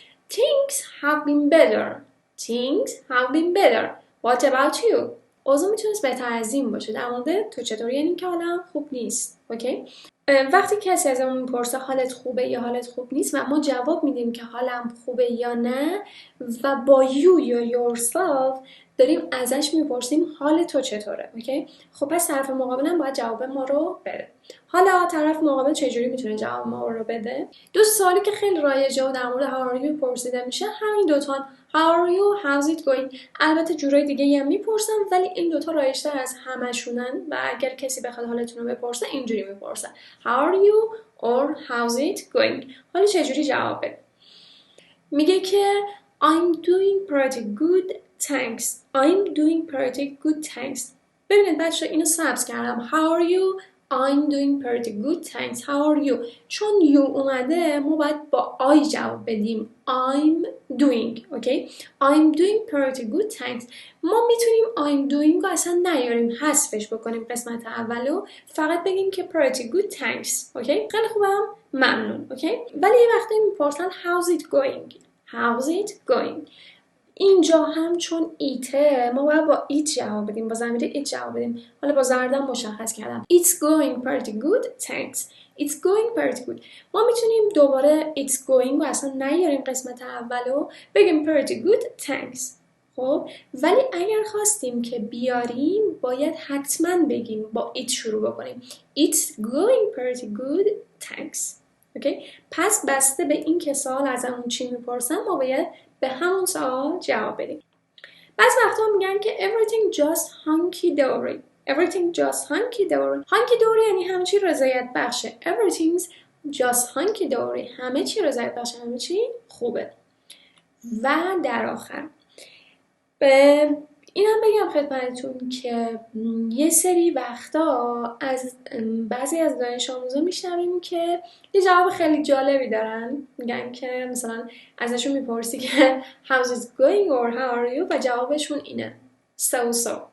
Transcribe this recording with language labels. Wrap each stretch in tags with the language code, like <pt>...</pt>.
<en>Things have been better. Things have been better. What about you?</en> <fa>اوضاع میتونست بهتر از این باشه. در مورد تو چطوری؟ یعنی که حالا خوب نیست. اوکی؟ وقتی کسی ازمون میپرسه حالت خوبه یا حالت خوب نیست و ما جواب میدیم که حالم خوبه یا نه و با you یا yourself داریم ازش میپرسیم حال تو چطوره. اوکی؟ خب پس طرف مقابلم باید جواب ما رو بده. حالا طرف مقابل چجوری میتونه جواب ما رو بده؟ دو سوالی که خیلی رایجه و در مورد</fa> <en>how are you</en> <fa>پرسیده میشه همین دوتان.</fa> <en>How are you? How's it going?</en> <fa>البته جورای دیگه هم میپرسن ولی این دوتا رایج‌تر از همشونن و اگر کسی بخواد حالتون رو بپرسه اینجوری میپرسه.</fa> <en>How are you or how's it going?</en> <fa>حالا چجوری جواب بده؟ میگه که</fa> <en>I'm doing pretty good thanks. I'm doing pretty good thanks.</en> <fa>ببینید بچه اینو سبز کردم.</fa> <en>How are you? I'm doing pretty good thanks. How are you?</en> <fa>چون you اومده ما باید با I جواب بدیم.</fa> <en>I'm doing. Okay? I'm doing pretty good thanks.</en> <fa>ما میتونیم</fa> <en>I'm doing</en> <fa>رو اصلا نیاریم، حذفش بکنیم قسمت اولو، فقط بگیم که</fa> <en>pretty good thanks.</en> <fa>اوکی؟ خیلی خوبم، ممنون. اوکی؟ ولی یه وقتی میپرسن</fa> <en>how's it going. How's it going.</en> <fa>اینجا هم چون ایته ما باید با ایت جواب بدیم، با ضمیر ایت جواب بدیم. حالا با زردم مشخص کردم.</fa> <en>It's going pretty good, thanks. It's going pretty good.</en> <fa>ما میتونیم دوباره</fa> <en>it's going</en> <fa>رو اصلا نیاریم قسمت اولو، بگیم</fa> <en>pretty good, thanks.</en> <fa>خب ولی اگر خواستیم که بیاریم باید حتما بگیم با ایت شروع بکنیم.</fa> <en>It's going pretty good, thanks.</en> <fa>اوکی؟ پس بسته به این که سوال ازمون چی میپرسن ما باید به همون سوال جواب بدیم. بعضی وقتا میگن که</fa> <en>everything just hunky dory. Everything just hunky dory.</en> <fa>hunky dory یعنی همه چی رضایت بخشه.</fa> <en>Everything's just hunky dory.</en> <fa>همه چی رضایت بخشه، همه چی خوبه. و در آخر اینم بگم خدمتتون که یه سری وقتا از بعضی از دانش آموزا میشنویم که یه جواب خیلی جالبی دارن، میگن که مثلا ازشون میپرسی که</fa> <en>how's it going or how are you</en> <fa>و جوابشون اینه so.</fa>